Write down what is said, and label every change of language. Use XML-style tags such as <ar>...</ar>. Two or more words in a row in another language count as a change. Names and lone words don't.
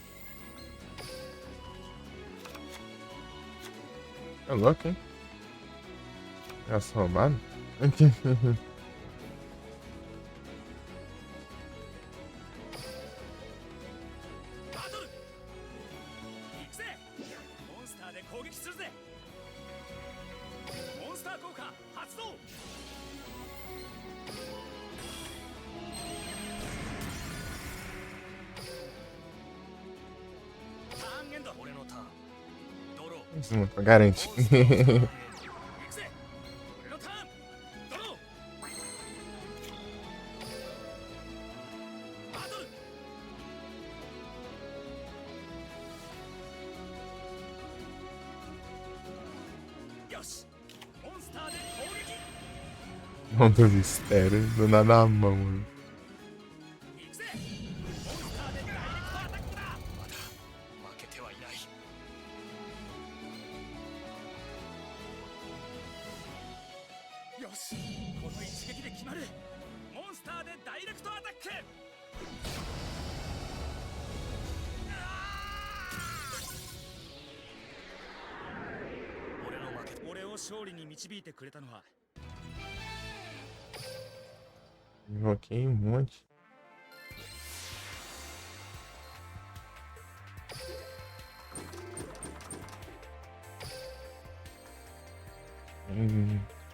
<pt>É louco, hein? Negócio roubado.</pt> <ja>バトル行くぜモンスターで攻撃するぜモンスター効果発動ターンエンド俺のターンドロー</ja> <pt>Isso não pra garantir.</pt> <ja>モンスターをターンエンド行くぜ俺のターンドローバトルよしモンスターで攻撃</ja> <pt>Mão do mistério, do nada na mão.</pt> <ja>行くぜモンスターでダイレクトアタックだまだ負けてはいないよしこの一撃で決まるモンスターでダイレクトアタック俺の負け俺を勝利に導いてくれたのは</ja> <pt>Invoquei um monte. Hum.</pt>